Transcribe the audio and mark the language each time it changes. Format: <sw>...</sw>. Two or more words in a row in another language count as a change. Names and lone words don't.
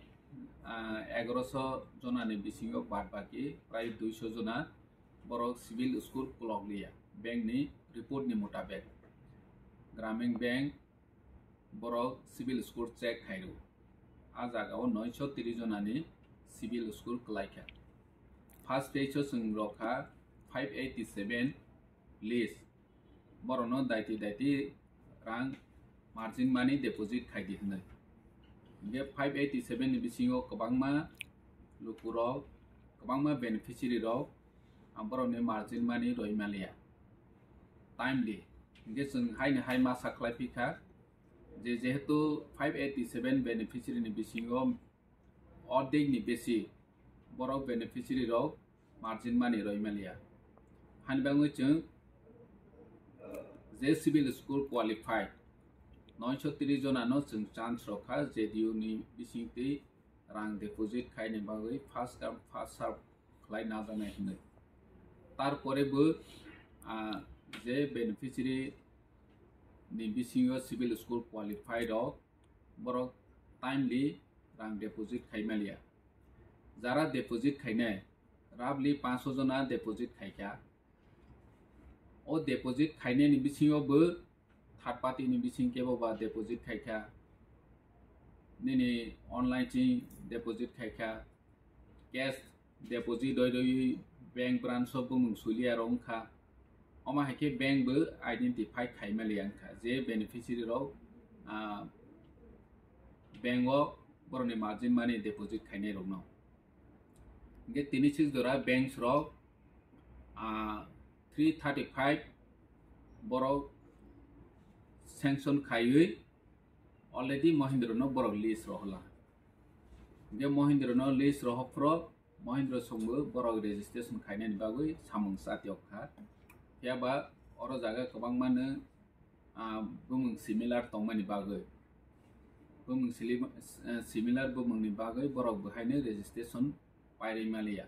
<trp>1100 jona ni bisingo bad baki pray 200 jona borok</trp> <en>civil score</en> <trp>kuloglia bank ni report ni mutabek gramin bank borok</trp> <en>civil score</en> <trp>check khairu a jagao 930 jona ni civil school klaikha</trp> <en>first stage</en> <trp>sung rokha 587 list borono daiti rang</trp> <en>margin money</en> <trp>deposit khaidi hnai ge 587 ni bisingo kwbangma lukurok kwbangma beneficiary rok boroni</trp> <en>margin money</en> <trp>roimalia timely ge sung hai ma saklai pikha jehetu 587 beneficiary ni bisingo ordek ni besi borok beneficiary rok</trp> <en>margin money</en> <trp>roimalia hanbango chung je</trp> <en>civil school qualified</en> <trp>930 jona no chung chance rokha JDU ni bisingti rang deposit khaini bagoi</trp> <en>first come first serve</en> <trp>khlai najanai hnoi tarpore bo je beneficiary ni bisingo</trp> <en>civil school qualified</en> <trp>rok borok timely rang deposit khaimalia jara deposit khainai roughly 500 jona deposit khaikha o deposit khaine ni bisingo bo</trp> <en>third party</en> <trp>ni bising kebo ba deposit khaikha nini online chi deposit khaikha</trp> <en>cash deposit</en> <trp>doi</trp> <en>bank branch</en> <trp>of bumung sulia rongkha oma haike bank bo identify khaimalia kha je beneficiary ro bank o boroni</trp> <en>margin money</en> <trp>deposit khainai rokno ge tini six dora banks rok 335 borok sanction khaiui already Mahindra no borok list rohla ge Mahindra no list rohpro Mahindra songbo borok registration khainai ni bagui samung satiok kha yaba oro jaga kwbang mane bumung similar tongmani bagui bumung similar bumung ni bagui borok bhaine registration pairi malia</trp>